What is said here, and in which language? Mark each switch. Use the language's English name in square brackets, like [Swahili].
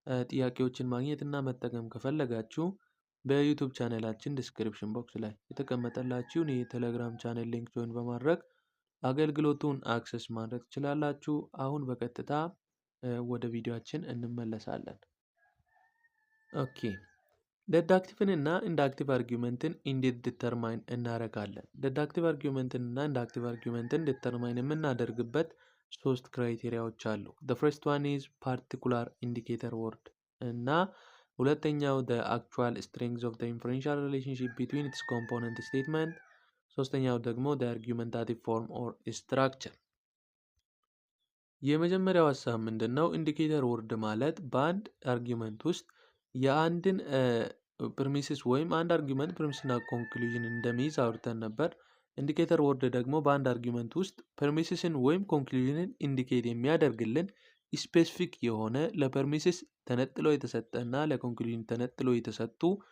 [Amharic] ጥያቄዎችን ማግኘት እና መጠቀም ከፈለጋችሁ በዩቱብ ቻናላችን ዲስክሪፕሽን ቦክስ ላይ የተቀመጠላችሁን የቴሌግራም ቻናል ሊንክ ጆይን በማድረግ አገልግሎቱን አክሰስ ማድረግ ትችላላችሁ። አሁን በቀጥታ ወደ ቪዲዮአችን እንመለሳለን። ኦኬ ዴዳክቲቭን እና ኢንዳክቲቭ አርጊውመንትን እንዴት ዲተርማይን እናደርጋለን? ዴዳክቲቭ አርጊውመንትን እና ኢንዳክቲቭ አርጊውመንትን ዲተርማይን የምናደርግበት ሶስት ክራይቴሪያዎች አሉ። [English] the first one is particular indicator word [Amharic] እና ሁለተኛው [English] the actual strength of the inferential relationship between its component statement፣ [Amharic] ሶስተኛው ደግሞ [English] the argumentative form or structure። [Amharic] የመጀመሪያው ሀሳብ ምንድነው? ኢንዲኬተር ወርድ ማለት በአንድ አርጊውመንት ውስጥ የአንድን ፕሪሚሲስ ወይም አንድ አርጊውመንት ፕሪሚስና ኮንክሉዥን እንደሚይዝ አውርተን ነበር። ኢንዲኬተር ወርድ ደግሞ በአንድ አርጊውመንት ውስጥ ፕሪሚሲስን ወይም ኮንክሉዥንን ኢንዲኬት የሚያደርግልን ስፔሲፊክ የሆነ ለፐርሚሲስ ተነጥሎ የተሰጠ እና ለኮንክሉዥን ተነጥሎ የተሰጡ